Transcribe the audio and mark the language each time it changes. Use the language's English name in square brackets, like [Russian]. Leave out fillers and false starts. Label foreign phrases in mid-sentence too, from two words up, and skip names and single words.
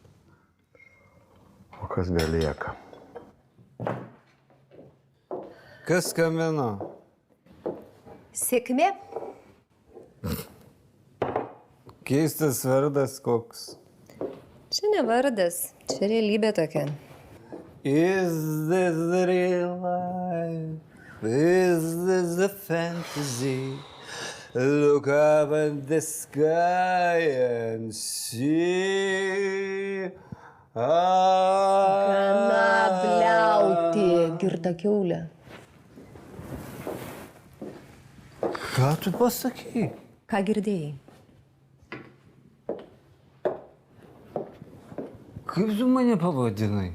[Lithuanian] O kas belieka? Kas skambino? Sėkmė. Keistas vardas koks. Čia ne vardas, čia realybė tokia. [English] Is this the real life? Is this a fantasy? Look up at the sky and see. [Lithuanian] Gana bliauti, girta kiaulė. Ką tu pasakai? Ką girdėjai? Kaip tu mane pavadinai?